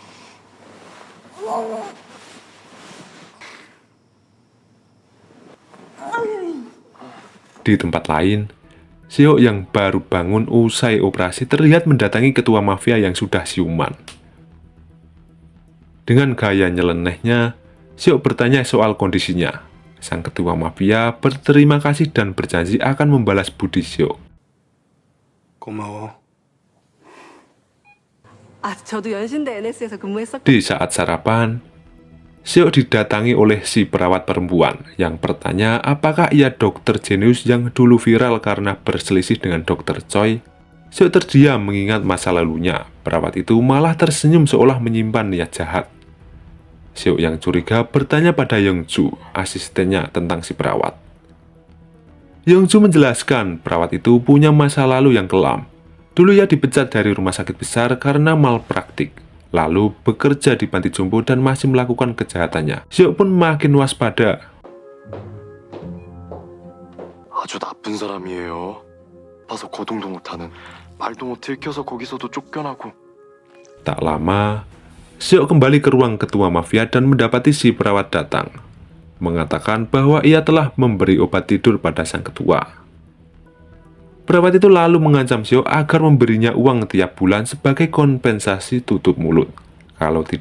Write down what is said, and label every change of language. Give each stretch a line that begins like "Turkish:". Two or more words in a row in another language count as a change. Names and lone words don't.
Indonesian: Di tempat lain, Seo yang baru bangun usai operasi terlihat mendatangi ketua mafia yang sudah siuman. Dengan gaya nyelenehnya, Seo bertanya soal kondisinya. Sang ketua mafia berterima kasih dan berjanji akan membalas budi Seo.
Korean: 고마워. 저도 연신대 NS에서 근무했었거든요.
Indonesian: Di saat sarapan, Seo didatangi oleh si perawat perempuan yang bertanya apakah ia dokter jenius yang dulu viral karena berselisih dengan dokter Choi. Seo terdiam mengingat masa lalunya. Perawat itu malah tersenyum seolah menyimpan niat jahat. Seo yang curiga bertanya pada Yongju, asistennya, tentang si perawat. Yongju menjelaskan perawat itu punya masa lalu yang kelam. Dulu ia dipecat dari rumah sakit besar karena malpraktik, lalu bekerja di panti jompo dan masih melakukan kejahatannya. Seo pun makin waspada.
Korean: 아주 나쁜 사람이에요. 봐서 거동도 못하는, 말도 못 들켜서 거기서도 쫓겨나고.
Indonesian: Tak lama, Seo kembali ke ruang ketua mafia dan mendapati si perawat datang, mengatakan bahwa ia telah memberi obat tidur pada sang ketua. Perawat itu lalu mengancam Seo agar memberinya uang tiap bulan sebagai kompensasi tutup mulut.